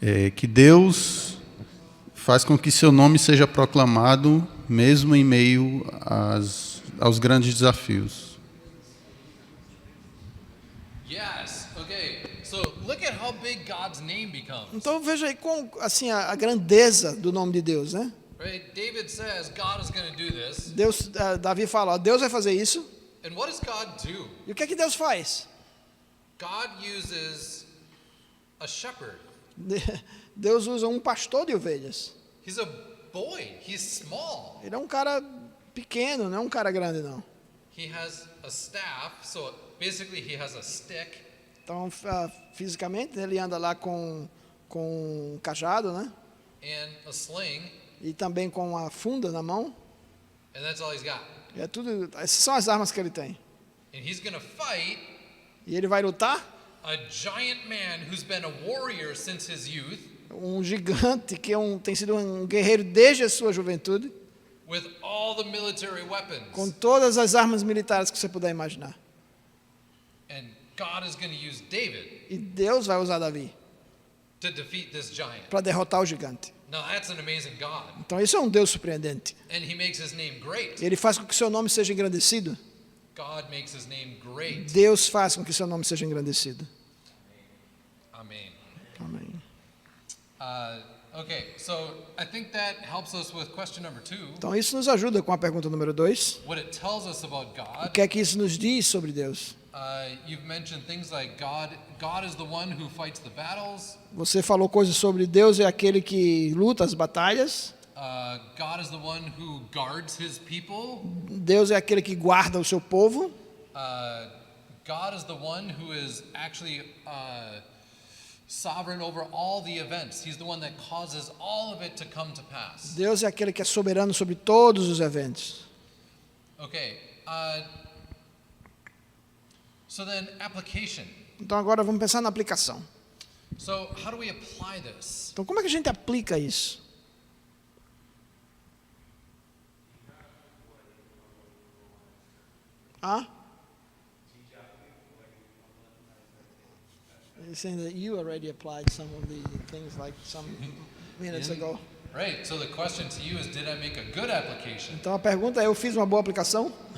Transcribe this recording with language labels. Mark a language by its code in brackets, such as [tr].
[pt] Que Deus faz com que seu nome seja proclamado mesmo em meio aos grandes desafios. [en] Yes. Okay. So look at how big God's name becomes. [pt] Então veja aí assim a grandeza do nome de Deus, né? [en] Right? David says God is going to do this. [pt] Davi fala, ó, Deus vai fazer isso. [en] And what does God do? [pt] E o que é que Deus faz? [en] God uses a shepherd. [pt] Deus usa um pastor de ovelhas. [en] He's a boy. He's small. [pt] Ele é um cara pequeno, não é um cara grande não. [en] He has a staff, so basically he has a stick. [pt] Então, fisicamente, ele anda lá com um cajado, né? [en] And a sling, [pt] E também com a funda na mão. [en] and that's all he's got. [pt] É tudo, essas são as armas que ele tem. [en] And he's going to fight [pt] E ele vai lutar [en] a giant man who's been a warrior since his youth [pt] um gigante que tem sido um guerreiro desde a sua juventude, [en] with all the military [pt] com [en] weapons. [pt] todas as armas militares que você puder imaginar. [en] And God is going to use David [pt] E Deus vai usar Davi [en] to defeat this giant. [pt] para derrotar o gigante. [en] Now that's an amazing God. [pt] Então isso é um Deus surpreendente. [en] And he makes his name great. [pt] Ele faz com que seu nome seja engrandecido. [en] God makes his name great. [pt] Deus faz com que seu nome seja engrandecido. [en] Amen. [pt] Amém. [en] Okay, so I think that helps us with question number 2. [pt] Então isso nos ajuda com a pergunta número 2. [en] What it tells us about [pt] O [en] God. [pt] que é que isso nos diz sobre Deus? [en] You've mentioned things like God is the one who fights the battles. [pt] Você falou coisas sobre Deus é aquele que luta as batalhas. [en] God is the one who guards his people. [pt] Deus é aquele que guarda o seu povo. [en] God is the one who is actually sovereign over all the events. He's the one that causes all of it to come to pass. [pt] Deus é aquele que é soberano sobre todos os eventos. [en] Okay. So then application. [pt] Então agora vamos pensar na aplicação. [en] So how do we apply this? [pt] Então como é que a gente aplica isso? [en] You're saying that you already applied some of the things like some minutes ago. Right. So the question to you is, did I make a good application? [pt] Então a pergunta é, eu fiz uma boa aplicação?